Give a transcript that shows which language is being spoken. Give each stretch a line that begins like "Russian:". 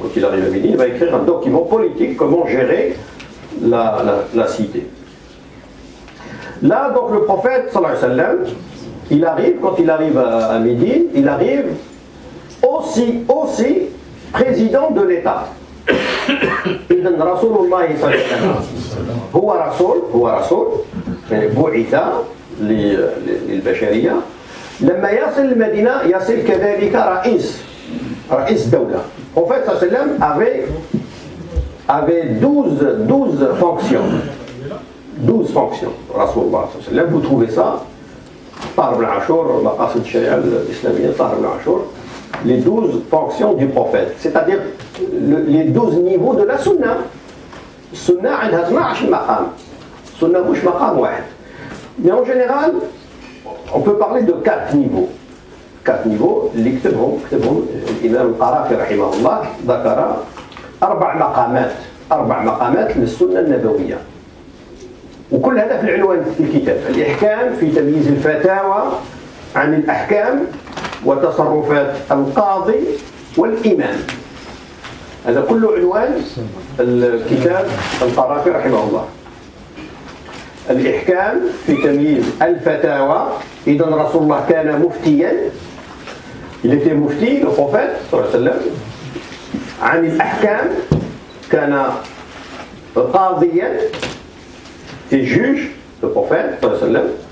French: Quand il arrive à Médine, il va écrire un document politique, comment gérer la cité. Là, donc, le prophète,
Arabic: sallallahu alayhi wa sallam,
French: quand il arrive à Médine, il arrive aussi président de l'État.
Arabic: إذن رسول الله صلى الله عليه وسلم هو رسول يعني بعث للبشرية. لما يصل المدينة يصل كذلك رئيس دولة.
French: Le prophète
Arabic: صلى الله عليه وسلم
French: avait 12 fonctions. 12 fonctions.
Arabic: رسول الله صلى الله عليه وسلم.
French: Vous trouvez ça
Arabic: طاهر بن عاشور مقاصد الشريعة الإسلامية طاهر بن عاشور.
French: Les 12 fonctions du prophète, c'est-à-dire les 12 niveaux de la sunna.
Arabic: Sunna عندها 12 مقام. Sunna مش مقام واحد.
French: Mais en général, on peut parler de 4 niveaux. 4 niveaux
Arabic: اللي كتبهم الإمام القرافي رحمه الله ذكر 4 مقامات للسنة النبوية. وكل هذا في العنوان في الكتاب. الإحكام في تمييز الفتاوى عن الأحكام وتصرفات القاضي والإمام. هذا كله عنوان الكتاب القرافي رحمه الله. الإحكام في تمييز الفتاوى. إذن رسول الله كان مفتيا.
French: Il était mufti, le prophète
Arabic: صلى الله عليه وسلم. عن الأحكام كان قاضيا.
French: C'est juge, le prophète
Arabic: صلى الله عليه وسلم.